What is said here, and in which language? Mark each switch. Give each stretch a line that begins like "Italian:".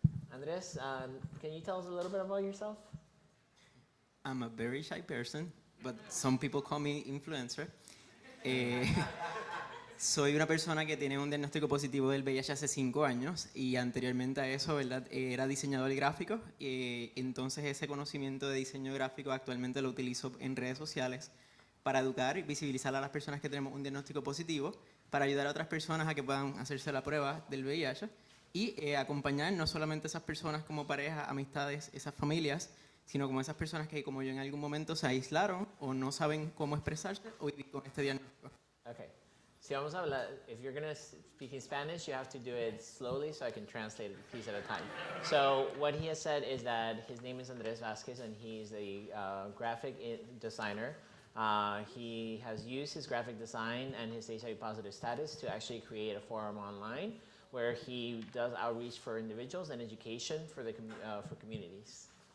English: Andres, can you tell us a little bit about yourself? I'm a very shy person, but some people call me influencer.
Spanish: Soy una persona que tiene un diagnóstico positivo del VIH hace 5 años y anteriormente a eso, ¿verdad? Era diseñador gráfico. Entonces ese conocimiento de diseño gráfico actualmente lo utilizo en redes sociales para educar y visibilizar a las personas que tenemos un diagnóstico positivo, para ayudar a otras personas a que puedan hacerse la prueba del VIH y acompañar no solamente a esas personas como parejas, amistades, esas familias, sino como esas personas que como yo en algún momento se aislaron o no saben cómo expresarse o vivir con este diagnóstico.
English: Okay.
Spanish: Si vamos a hablar,
English: if you're going to speak in Spanish, you have to do it slowly so I can translate it a piece at a time. So what he has said is that his name is Andres Vasquez and he's a graphic designer. He has used his graphic design and his HIV positive status to actually create a forum online where he does outreach for individuals and education for the for communities.